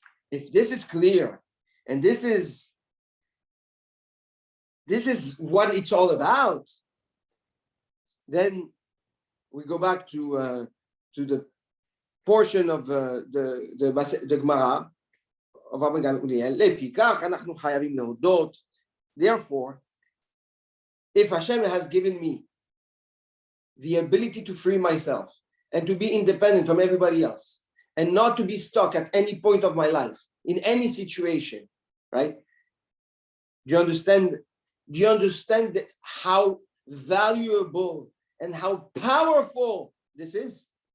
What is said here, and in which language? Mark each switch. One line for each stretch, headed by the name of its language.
English: If this is clear, and this is what it's all about, then we go back to the portion of the Gemara of Rabban Gamliel.
Hebrew: לפיכך אנחנו חייבים להודות.
English: Therefore, if Hashem has given me the ability to free myself and to be independent from everybody else and not to be stuck at any point of my life in any situation, right? Do you understand how valuable and how powerful this is?